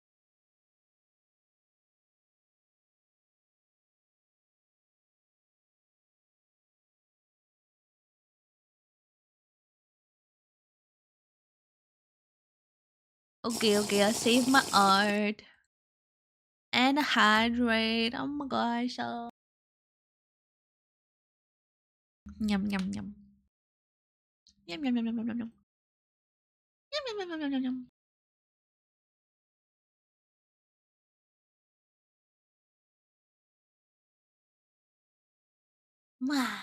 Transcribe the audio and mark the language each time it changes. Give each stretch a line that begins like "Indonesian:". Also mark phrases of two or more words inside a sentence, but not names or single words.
English: Okay, I saved my art. And hydrate. Oh my gosh. Oh. Yum, yum, yum. Yum, yum, yum, yum, yum, yum, yum. Yum, yum, yum, yum, yum, yum. Mwah.